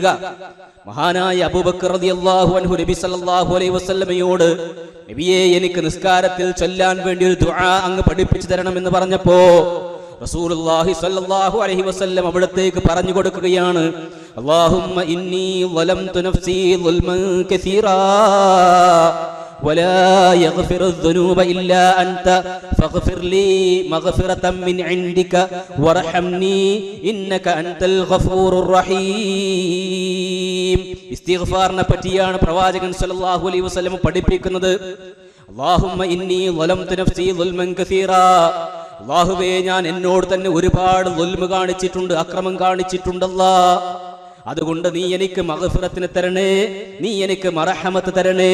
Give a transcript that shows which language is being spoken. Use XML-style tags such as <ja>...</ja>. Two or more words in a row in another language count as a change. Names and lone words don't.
<ml>മഹാനായ അബൂബക്കർ</ml> <ar>رضي الله عنه</ar> <ml>നബി</ml> <ar>صلى الله عليه وسلم,</ar> <ml>നബിയെ, എനിക്ക് നിസ്കാരത്തിൽ ചൊല്ലാൻ വേണ്ടി ഒരു ദുആ അങ്ങ് പഠിപ്പിച്ചു തരണമെന്ന് പറഞ്ഞപ്പോ</ml> <ar>رسول الله صلى الله عليه وسلم</ar> <ml>അവിടത്തേക്ക് പറഞ്ഞു കൊടുക്കുകയാണ്,</ml> <ar>اللهم إني ظلمت نفسي ظلما كثيرا ولا يغفر الذنوب إلا أنت فاغفر لي مغفرة من عندك وارحمني إنك أنت الغفور الرحيم.</ar> <ml>ഇസ്തിഗ്ഫാറിനെ പറ്റിയാണ് പ്രവാചകൻ</ml> <ar>صلى الله عليه وسلم</ar> <ml>പഠിപ്പിക്കുന്നത്.</ml> <ar>اللهم إني ظلمت نفسي ظلما كثيرا,</ar> <ml>അല്ലാഹുവേ, ഞാൻ എന്നോട് തന്നെ ഒരുപാട് ദുൽമ കാണിച്ചിട്ടുണ്ട്, അക്രമം കാണിച്ചിട്ടുണ്ടല്ലാ. അതുകൊണ്ട് നീ എനിക്ക് മഗ്ഫിറത്തിനെ തരണേ, നീ എനിക്ക് മർഹമത്ത് തരണേ.</ml>